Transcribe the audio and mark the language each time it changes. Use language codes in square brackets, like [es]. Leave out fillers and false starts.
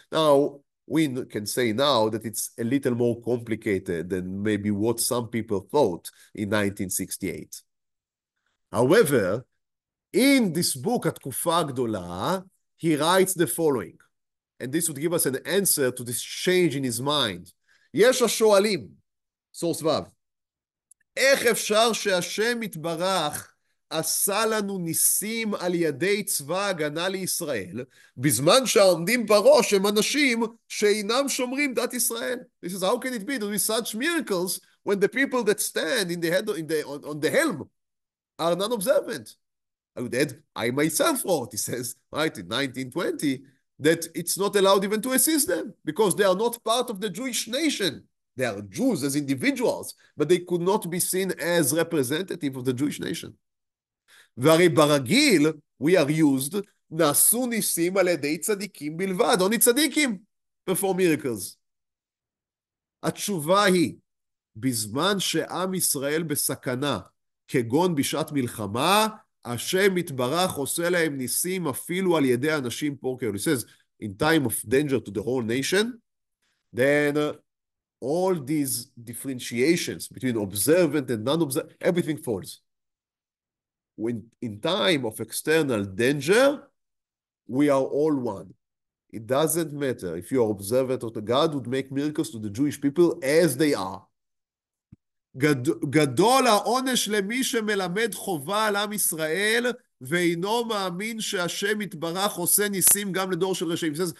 [en] Now, we can say now that it's a little more complicated than maybe what some people thought in 1968. However, in this book, Hatkufa Agdola, he writes the following, and this would give us an answer to this change in his mind. [he] יש השואלים, source ו', איך אפשר שהשם יתברך עשה לנו ניסים על ידי צבא הגנה לישראל, בזמן שהעומדים בראש הם אנשים שאינם שומרים דת ישראל? [en] This is how can it be that with such miracles when the people that stand in the head on the helm are non-observant? I would add, I myself wrote, he says, right, in 1920, that it's not allowed even to assist them because they are not part of the Jewish nation. They are Jews as individuals, but they could not be seen as representative of the Jewish nation. [he] והרי ברגיל, [en] we are used, [he] נעשו ניסים על ידי צדיקים בלבד, [en] only צדיקים perform miracles. [he] התשובה היא, בזמן שעם ישראל בסכנה, כגון בשעת מלחמה, השם יתברך עושה להם ניסים אפילו על ידי אנשים פה כאלו. [en] He says, in time of danger to the whole nation, then all these differentiations between observant and non-observant, everything falls. When in time of external danger, we are all one. It doesn't matter if you are observant or the God would make miracles to the Jewish people as they are. [he] גדול העונש למי שמלמד חובה על עם ישראל ואינו מאמין שהשם יתברך עושה ניסים גם לדור של רשעים.